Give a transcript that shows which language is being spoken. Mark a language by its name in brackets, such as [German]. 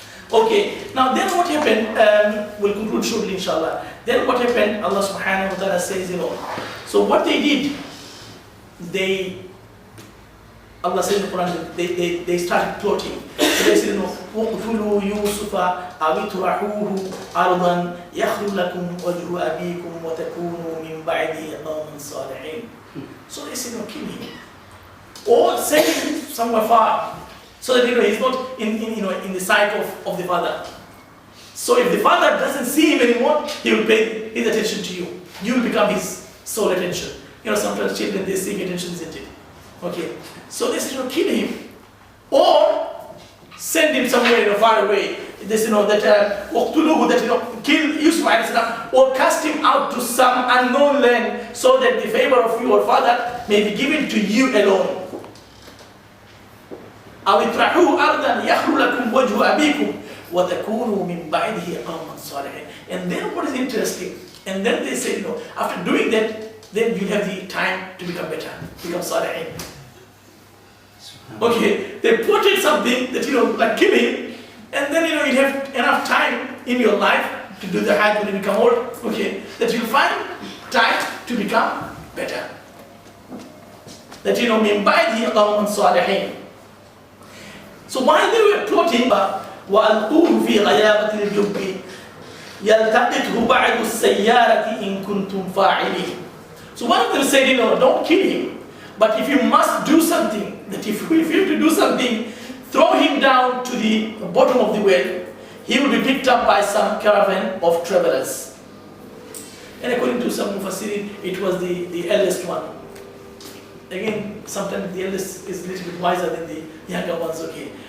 [English] Okay, now then what happened? We'll conclude shortly, inshallah. Then what happened? Allah subhanahu wa ta'ala says, So what they did, Allah says in the Quran, they started plotting. So they said, [Arabic] وَقْتُلُوا يُوسُفَ أَوِ اطْرَحُوهُ أَرْضًا يَخْلُ لَكُمْ وَجْهُ أَبِيكُمْ وَتَكُونُوا مِنْ بَعْدِهِ قَوْمًا صَالِحِينَ. [English] So they said, kill him. Or send him somewhere far. So that he's not in the sight of the father. So if the father doesn't see him anymore, he will pay his attention to you. You will become his sole attention. Sometimes children, they seek attention, isn't it? Okay. So they said, kill him. Or send him somewhere far away. This that kill Yusuf or cast him out to some unknown land so that the favor of your father may be given to you alone. [Arabic] أو اطرحوه أرضا يخلو لكم وجه أبيكم وتكونوا من بعده قوما صالحين. [English] And then what is interesting? And then they say, after doing that, then you have the time to become better, become salihin. Okay, they plotted something that like killing, and then you have enough time in your life to do the hajj when you become old. Okay, that you find time to become better. [Arabic] That من بعده قوما صالحين. [English] So while they were plotting, [Arabic] وَأَلْقُوهُ فِي غَيَابَةِ الْجُبِّ يَلْتَقِطْهُ بَعْدُ السَّيَّارَةِ إِن كُنْتُمْ فَاعِلِينَ. [English] So one of them said, don't kill him, but if you must do something, that if you have to do something, throw him down to the bottom of the well, he will be picked up by some caravan of travelers. And according to some Mufassirin, it was the eldest one. Again, sometimes the eldest is a little bit wiser than the younger ones, okay.